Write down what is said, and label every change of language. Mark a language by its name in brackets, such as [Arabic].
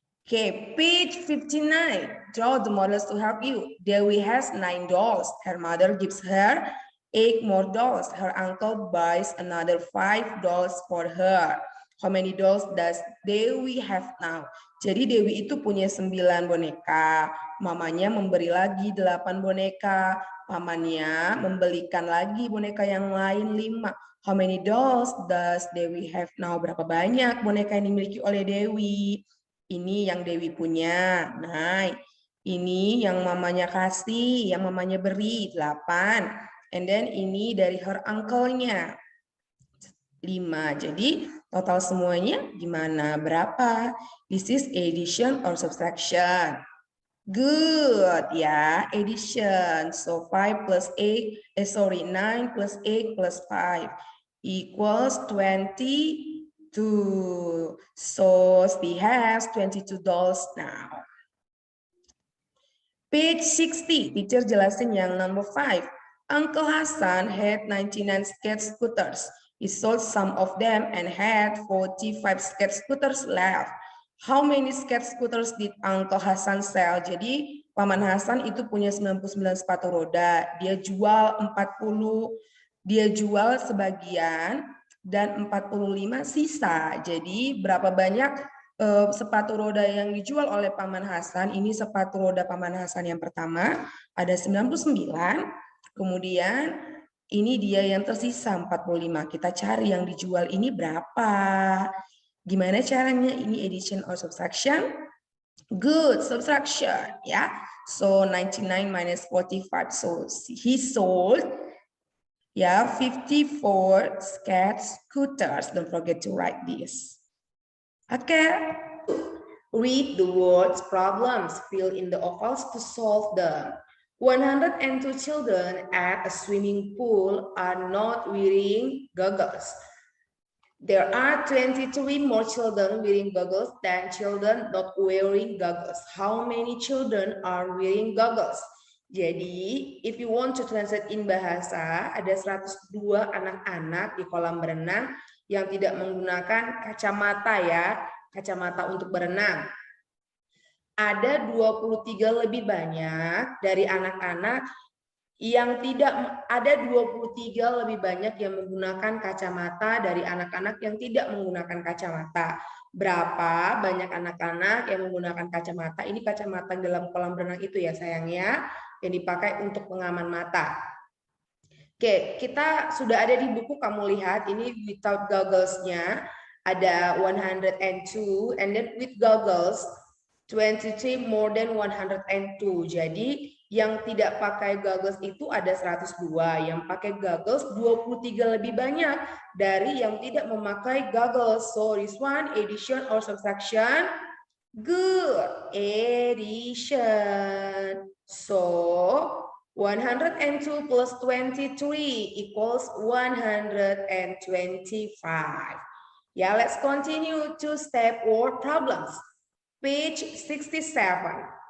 [English] Okay, page 59. Draw the models to help you. Dewi has 9 dolls. Her mother gives her 8 more dolls. Her uncle buys another 5 dolls for her. How many dolls does Dewi have now? [Indonesian] Jadi Dewi itu punya 9 boneka. Mamanya memberi lagi 8 boneka. Pamannya membelikan lagi boneka yang lain 5. [English] How many dolls does Dewi have now? [Indonesian] Berapa banyak boneka yang dimiliki oleh Dewi? Ini yang Dewi punya. Nah, ini yang mamanya kasih, yang mamanya beri 8. [English] And then ini dari her uncle-nya 5. [Indonesian] Jadi total semuanya gimana? Berapa? [English] This is addition or subtraction. Good ya, addition. So 5 plus 8, 9 plus 8 plus 5 equals 22. So she has 22 dolls now. Page 60, teacher jelasin yang number 5. Uncle Hasan had 99 skate scooters. He sold some of them and had 45 skate scooters left. How many skate scooters did Uncle Hasan sell? [Indonesian] Jadi Paman Hasan itu punya 99 sepatu roda. Dia jual 40, dia jual sebagian dan 45 sisa. Jadi berapa banyak sepatu roda yang dijual oleh Paman Hasan, ini sepatu roda Paman Hasan yang pertama, ada 99, kemudian ini dia yang tersisa 45. Kita cari yang dijual ini berapa. Gimana caranya? Ini addition or subtraction? [English] Good, subtraction, ya. So 99 minus 45. So he sold 54 skate scooters. Don't forget to write this. Okay. Read the words problems. Fill in the ovals to solve them. 102 children at a swimming pool are not wearing goggles. There are 23 more children wearing goggles than children not wearing goggles. How many children are wearing goggles? [Indonesian] Jadi, if you want to translate in bahasa, ada 102 anak-anak di kolam berenang yang tidak menggunakan kacamata ya, kacamata untuk berenang. Ada 23 lebih banyak dari anak-anak yang tidak, ada 23 lebih banyak yang menggunakan kacamata dari anak-anak yang tidak menggunakan kacamata. Berapa banyak anak-anak yang menggunakan kacamata? Ini kacamata dalam kolam renang itu ya sayangnya, yang dipakai untuk pengaman mata. Oke, kita sudah ada di buku, kamu lihat ini without goggles-nya ada 102, and then with goggles 23 more than 102. Jadi yang tidak pakai goggles itu ada 102, yang pakai goggles 23 lebih banyak dari yang tidak memakai goggles. [English] So this one addition or subtraction? Good, addition. So 102 plus 23 equals 125. Yeah, let's continue to step word problems. Page 67.